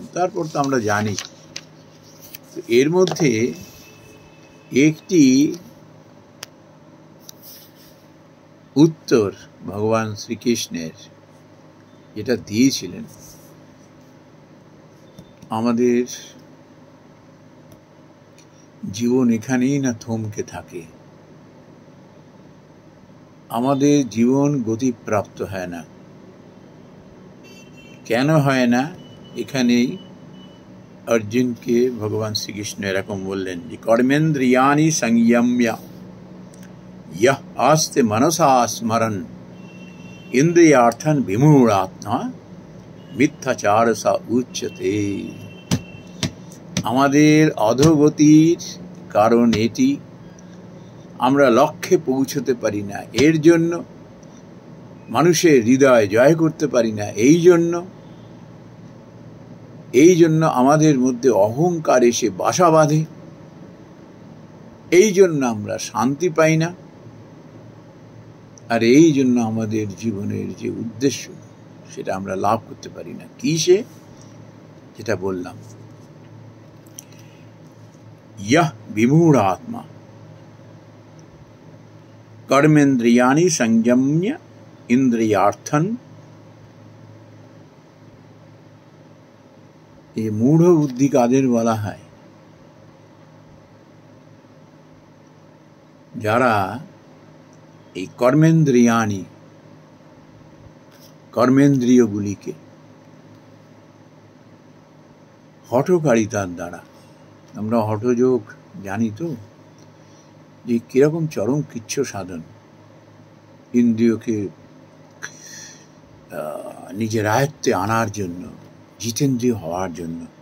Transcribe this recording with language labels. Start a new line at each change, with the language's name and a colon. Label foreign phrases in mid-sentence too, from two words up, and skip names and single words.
Bangla: তারপর তো আমরা জানি এর মধ্যে একটি উত্তর ভগবান শ্রীকৃষ্ণের যেটা দিয়েছিলেন, আমাদের জীবন এখানেই না থমকে থাকে, আমাদের জীবন গতিপ্রাপ্ত হয় না। কেন হয় না? এখানেই অর্জুনকে ভগবান শ্রীকৃষ্ণ এরকম বললেন যে
Sanskrit: कर्मेन्द्रियाणि संयम्य य आस्ते मनसा स्मरन् इन्द्रियार्थान् विमूढात्मा मिथ्याचारः स उच्यते।
Bangla: আমাদের অধোগতির কারণ এটি, আমরা লক্ষ্যে পৌঁছতে পারি না, এর জন্য মানুষের হৃদয় জয় করতে পারি না, এই জন্য আমাদের মধ্যে অহংকার এসে বাসা বাঁধে, এই জন্য আমরা শান্তি পাই না। আর এই জন্য আমাদের জীবনের যে উদ্দেশ্য সেটা আমরা লাভ করতে পারি না। কি সে? যেটা বললাম,
Sanskrit: यह विमूढ़ आत्मा कर्मेन्द्रियाणि संयम्य इंद्रियार्थन,
Bangla: এই মূঢ় বুদ্ধি কাদের বলা হয়? যারা এই কর্মেন্দ্রিয়াণি, কর্মেন্দ্রিয়গুলিকে হঠকারিতার দ্বারা, আমরা হঠযোগ জানি তো যে কিরকম চরম কৃচ্ছ সাধন, ইন্দ্রিয়কে নিজের আয়ত্তে আনার জন্য, জিতেন্দ্রিয় হওয়ার জন্য।